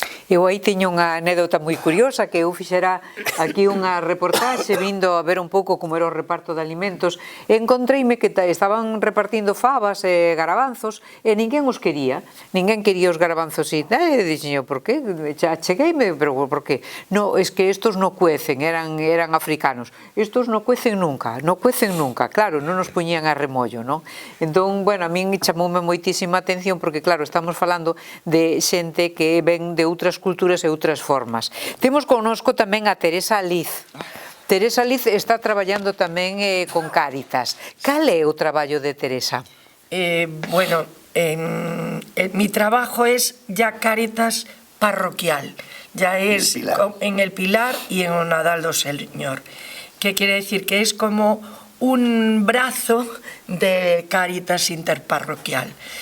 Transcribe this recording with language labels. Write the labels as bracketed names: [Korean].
[Galician] Eu aí teño unha anécdota moi curiosa, que eu fixera aquí unha reportaxe vindo a ver un pouco como era o reparto de alimentos, e encontreime que estaban repartindo fabas e garabanzos e ninguén os quería os garabanzos, e dixen, por que? Chegueime, pero por que? [Spanish] No, es que estos no cuecen, eran africanos, estos no cuecen nunca, claro, [Galician] non nos poñían a remollo, non? Entón, bueno, a min chamoume moitísima atención, porque claro, estamos falando de xente que ven de outras culturas e outras formas. Temos connosco tamén a Teresa Liz. Teresa Liz está traballando tamén con Cáritas. Cal é o traballo de Teresa? [Spanish] Bueno, mi trabajo es ya Cáritas parroquial, ya es en el Pilar y en o Nadal do Señor. ¿Qué quiere decir? Que es como un brazo de Cáritas interparroquial.